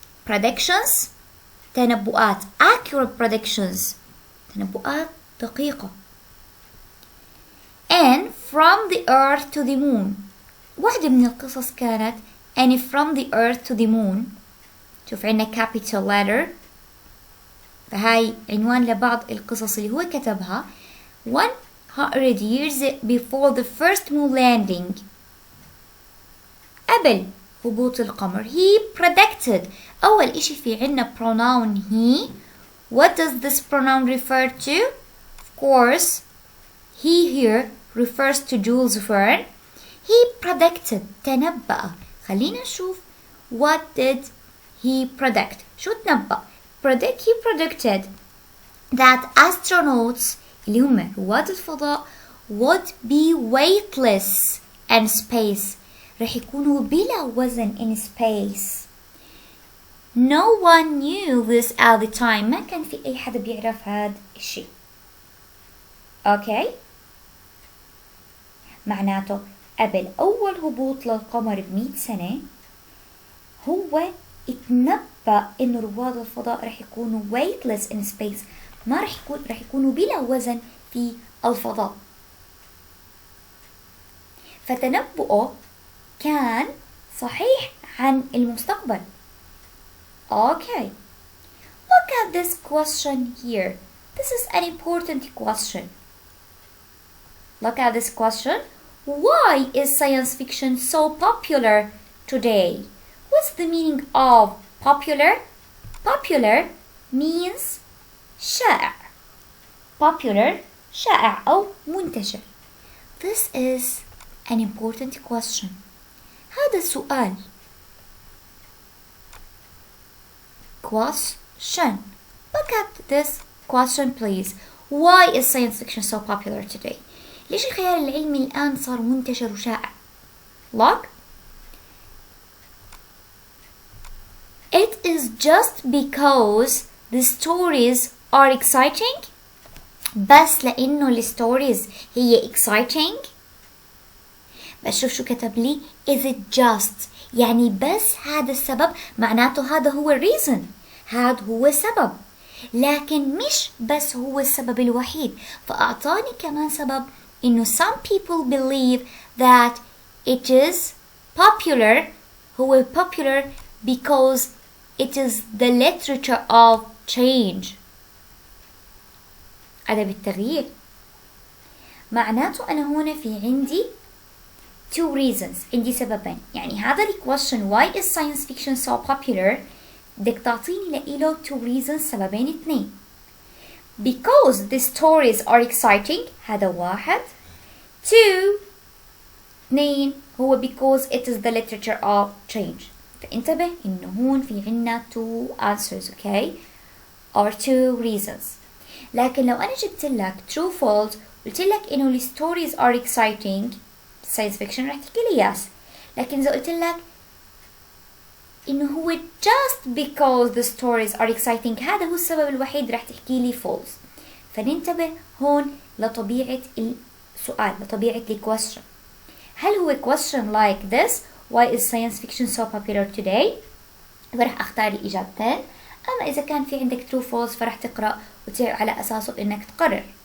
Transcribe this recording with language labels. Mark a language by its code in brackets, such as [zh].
[en] predictions تنبؤات accurate predictions [ar] تنبؤات دقيقة. [en] and from the earth to the moon. [ar] واحدة من القصص كانت [en] and from the earth to the moon. [ar] شوف عنا capital letter. فهاي عنوان لبعض القصص اللي هو كتبها [en] 100 years before the first moon landing. [ar] قبل هبوط القمر. [en] He predicted. [ar] أول إشي في عنا pronoun he. [en] What does this pronoun refer to? Of course, he here refers to Jules Verne. He predicted. تنبأ. [ar] خلينا نشوف [en] what did he predict. [ar] شو تنبأ؟ [en] He predicted that astronauts [ar] اللي هم رواد الفضاء [en] would be weightless in space. [ar] رح يكونوا بلا وزن [en] in space. No one knew this at the time. [ar] ما كان في أي حدا بيعرف هذا الشيء. [en] Okay. معناته قبل أول هبوط للقمر ب100 سنة هو اتنبأ إنه رواد الفضاء رح يكونوا weightless in space. [ar] ما رح يكونوا بلا وزن في الفضاء. فتنبؤه كان صحيح عن المستقبل. [en] Okay. Look at this question here. This is an important question. Look at this question. Why is science fiction so popular today? What's the meaning of popular? Popular means شائع. [ar] Popular شائع أو منتشر. [en] This is an important question. [ar] هذا السؤال. [en] Question. Look at this question please. Why is science fiction so popular today? [ar] ليش الخيال العلمي الآن صار منتشر وشائع؟ Look. [en] It is just because the stories are exciting. [ar] بس لأنه الستوريز هي exciting. بس شوف شو كتب لي. [en] Is it just [ar] يعني بس هذا السبب، معناته هذا هو reason، هذا هو السبب، لكن مش بس هو السبب الوحيد. فأعطاني كمان سبب إنه [en] some people believe that it is popular. هو popular because it is the literature of change. [ar] أدب التغيير. معناته أنا هنا في عندي [en] two reasons، [ar] عندي سببين. يعني هذا ال question [en] why is science fiction so popular [ar] بدك تعطيني لإله [en] two reasons، [ar] سببين اثنين. [en] Because the stories are exciting، [ar] هذا واحد. [en] two اثنين هو because it is the literature of change. [ar] فانتبه إنه هون في عنا [en] two answers okay or two reasons. [ar] لكن لو أنا جبت لك [en] true false [ar] قلت لك إنه ال [en] stories are exciting science fiction [ar] راح تحكي لي yes. لكن إذا قلت لك إنه هو [en] just because the stories are exciting [ar] هذا هو السبب الوحيد راح تحكي لي false. فننتبه هون لطبيعة السؤال، لطبيعة ال question. هل هو [en] question like this why is science fiction so popular today؟ [ar] فراح أختار الإجابتين. أما إذا كان في عندك [en] true false [ar] فراح تقرأ وعلى أساسه إنك تقرر.